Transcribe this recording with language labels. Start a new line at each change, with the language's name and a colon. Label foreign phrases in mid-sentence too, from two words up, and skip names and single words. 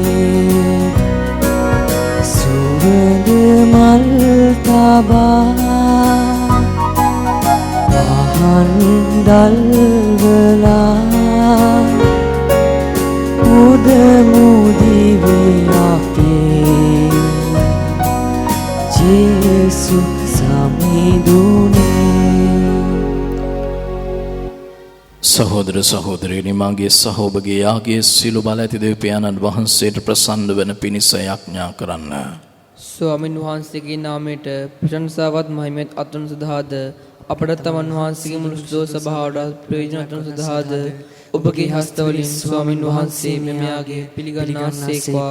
Sinhala: සුවඳ මල් තබා පහන් දල්වාලා උදමු දිවෙ අපේ ජේසු සමිඳුනේ. සහෝදර සහෝදරයනි මගේ සහ ඔබගේ යාගේ සියලු බල ඇති දෙව් පියාණන් වහන්සේට ප්‍රසන්න වන පිණිස යාඥා කරන්න. ස්වාමීන් වහන්සේගේ නාමයට ප්‍රශංසාවත් මහිමත් අත්වන සදාද අපට තමන් වහන්සේගේ මුළු සුදෝ සභාවට ප්‍රයෝජන අත්වන සදාද ඔබගේ හස්තවලින් ස්වාමීන් වහන්සේ මෙමයාගේ පිළිගන්නාසේක්වා.